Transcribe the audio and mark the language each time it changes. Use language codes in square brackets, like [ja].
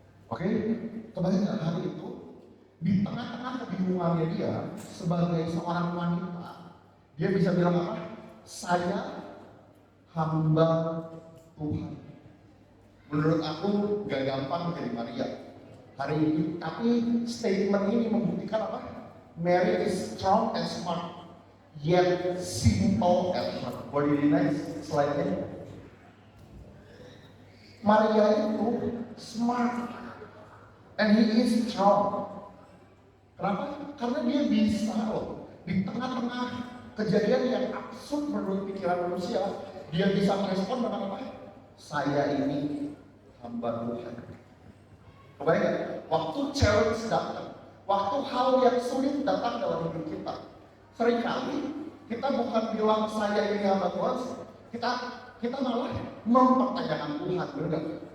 [id] Oke, kebayang nggak hari itu di tengah-tengah kebingungannya dia sebagai seorang wanita, dia bisa bilang apa? Saya hamba Tuhan. Menurut aku gak gampang menjadi Maria hari ini, tapi statement ini membuktikan apa? [en] Mary is strong and smart, yet simple at heart. [id] Boleh di [en] next [id] slide-nya. Maria itu [en] smart and he is strong. [id] Kenapa? Karena dia bisa loh di tengah-tengah kejadian yang absurd menurut pikiran manusia, dia bisa merespon dengan apa? Saya ini hamba Tuhan. Kebayang gak? Waktu challenge datang, waktu hal yang sulit datang dalam hidup kita, seringkali kita bukan bilang saya ini hamba Tuhan, kita malah mempertanyakan Tuhan, benar gak?